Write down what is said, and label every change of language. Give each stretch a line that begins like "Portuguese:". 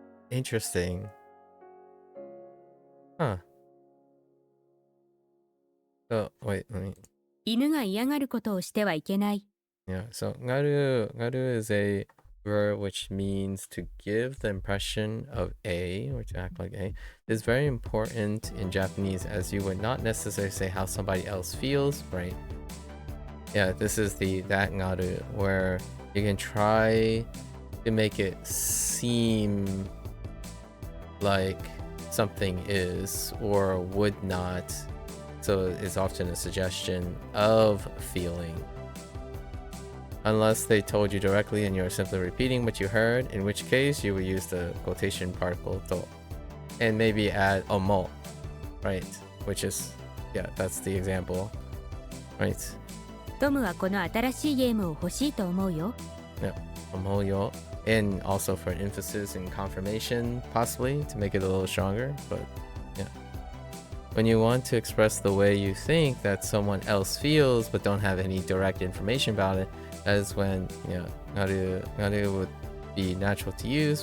English: Interesting. Huh. So, wait, let me...
Japanese: 犬が嫌がることをしてはいけない。
English: Yeah, so garu is a verb which means to give the impression of a, or to act like a. It's very important in Japanese, as you would not necessarily say how somebody else feels, right? Yeah, this is that garu, where you can try to make it seem like something is or would not. So it's often a suggestion of feeling. Unless they told you directly and you're simply repeating what you heard, in which case you would use the quotation particle to and maybe add omo, right? Which is, yeah, that's the example, right?
Japanese: トムはこの新しいゲームを欲しいと思うよ。
English: Yeah, omo yo. And also for an emphasis and confirmation, possibly, to make it a little stronger, but yeah. When you want to express the way you think that someone else feels but don't have any direct information about it, that is when, you know, garu would be natural to use.